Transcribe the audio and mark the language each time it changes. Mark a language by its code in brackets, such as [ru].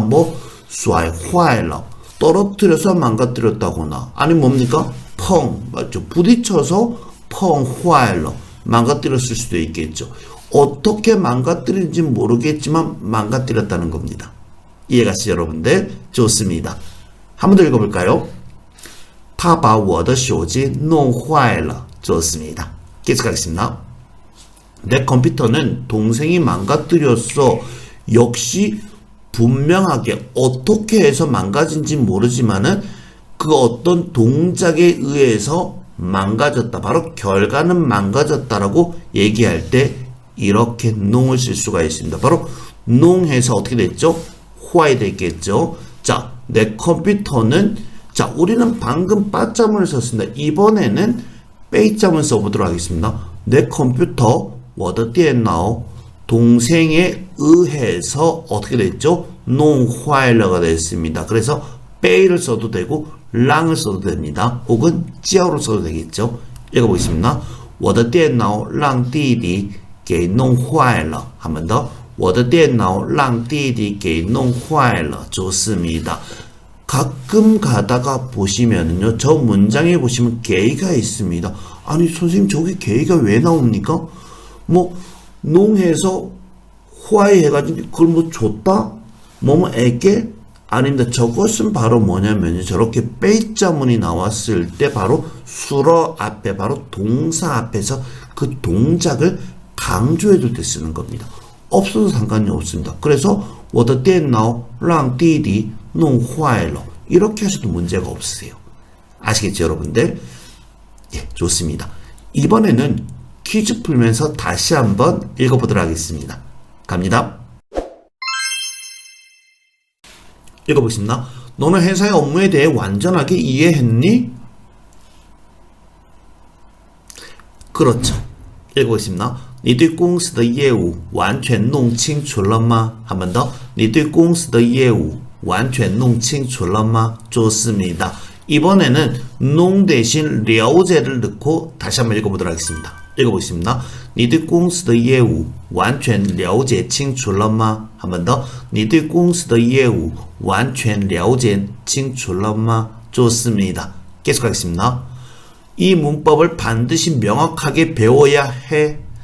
[ko] 뭐 摔坏了. 떨어뜨려서 망가뜨렸다거나 아니면 뭡니까? 펑. 맞죠? 부딪혀서 碰坏了. 망가뜨렸을 수도 있겠죠. 어떻게 망가뜨린지 모르겠지만 망가뜨렸다는 겁니다. 이해가시죠 여러분들? 좋습니다. 한 번 더 읽어볼까요? [zh] 他把我的手机弄坏了. [ko] 좋습니다. 계속하겠습니다. 내 컴퓨터는 동생이 망가뜨렸어. 역시 분명하게 어떻게 해서 망가진지 모르지만은 그 어떤 동작에 의해서 망가졌다. 바로 결과는 망가졌다라고 얘기할 때 이렇게 농을 쓸 수가 있습니다. 바로 농해서 어떻게 됐죠? 화이 됐겠죠. 자, 내 컴퓨터는 자, 우리는 방금 빠자문을 썼습니다. 이번에는 빼자문 써보도록 하겠습니다. 내 컴퓨터 [zh] 我的电脑 [ko] 동생에 의해서 어떻게 됐죠? 弄坏了가 됐습니다. 그래서 빼이를 써도 되고 랑을 써도 됩니다. 혹은 教를 써도 되겠죠. 읽어보겠습니다. [zh] 我的电脑让弟弟给弄坏了. [ko] 한 번 더. [zh] 我的电脑让弟弟给弄坏了. [ko] 좋습니다. 가끔 가다가 보시면은요, 저 문장에 보시면 게이가 있습니다. 아니, 선생님, 저기 게이가 왜 나옵니까? 뭐, 농해서 화해 해가지고, 그걸 뭐 줬다? 뭐에게? 아닙니다. 저것은 바로 뭐냐면요, 저렇게 빼자문이 나왔을 때 바로 수러 앞에, 바로 동사 앞에서 그 동작을 강조해줄 때 쓰는 겁니다. 없어도 상관이 없습니다. 그래서 [zh] 我的电脑让弟弟弄坏了 [ko] 이렇게 하셔도 문제가 없으세요. 아시겠죠, 여러분들? 예, 좋습니다. 이번에는 퀴즈 풀면서 다시 한번 읽어보도록 하겠습니다. 갑니다. 읽어보겠습니다. 너는 회사의 업무에 대해 완전하게 이해했니? 그렇죠. 읽어보겠습니다. [zh] 你对公司的业务完全弄清楚了吗? [ko] 한 번 더. [zh] 你对公司的业务完全弄清楚了吗? [ko] 좋습니다. 이번에는 농 대신 了解를 넣고 다시 한번 읽어보도록 하겠습니다. 읽어보겠습니다. [zh] 你对公司的业务完全了解清楚了吗? [ko] 한 번 더. [zh] 你对公司的业务完全了解清楚了吗? [ko] 좋습니다. 계속하겠습니다. 이 문법을 반드시 명확하게 배워야 해.